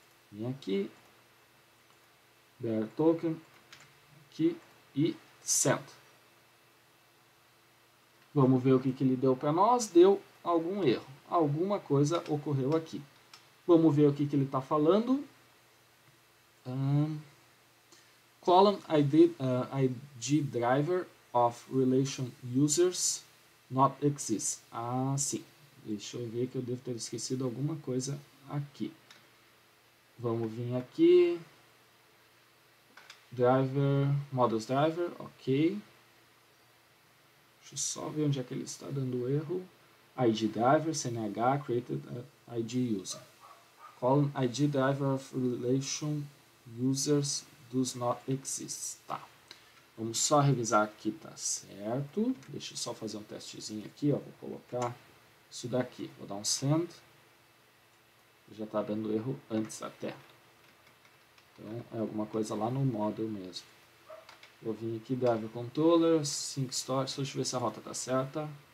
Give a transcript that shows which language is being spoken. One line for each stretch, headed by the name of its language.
Portuguese: Vem aqui, bear token, aqui e send. Vamos ver o que ele deu para nós. Deu algum erro, alguma coisa ocorreu aqui. Vamos ver o que ele está falando.
English: Column ID driver of relation users not exists.
Portuguese: Ah, sim. Deixa eu ver que eu devo ter esquecido alguma coisa aqui. Vamos vir aqui. Driver, models driver, ok. Deixa eu só ver onde é que ele está dando erro. ID driver, CNH, created ID user.
English: Column ID driver of relation users does not exist.
Portuguese: Tá. Vamos só revisar aqui, tá certo. Deixa eu só fazer um testezinho aqui, ó. Vou colocar isso daqui. Vou dar um send. Já está dando erro antes até. Então, é alguma coisa lá no model mesmo. Vou vir aqui, driver controller, sync storage, deixa eu ver se a rota está certa.